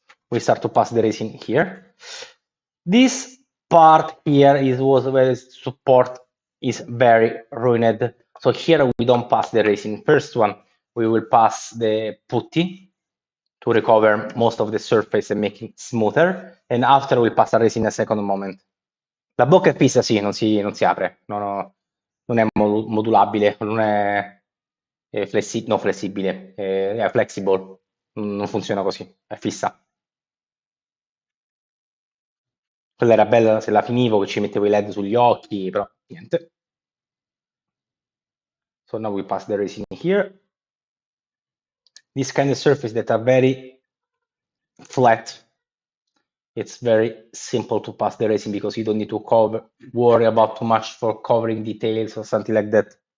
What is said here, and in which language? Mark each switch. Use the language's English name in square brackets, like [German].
[English] We start to pass the resin here. This part here was where support is very ruined. So here we don't pass the resin. First one, we will pass the putty to recover most of the surface and make it smoother. And after we pass the resin a second moment. [Italian] La bocca è fissa, sì, non si apre. Non è modulabile, non è, no, flessibile, è flexible. Non funziona così, è fissa. Quella era bella se la finivo, che ci mettevo i LED sugli occhi, però niente. [English] So now we pass the resin here. This kind of surface that are very flat, it's very simple to pass the resin because you don't need to worry about too much for covering details or something like that.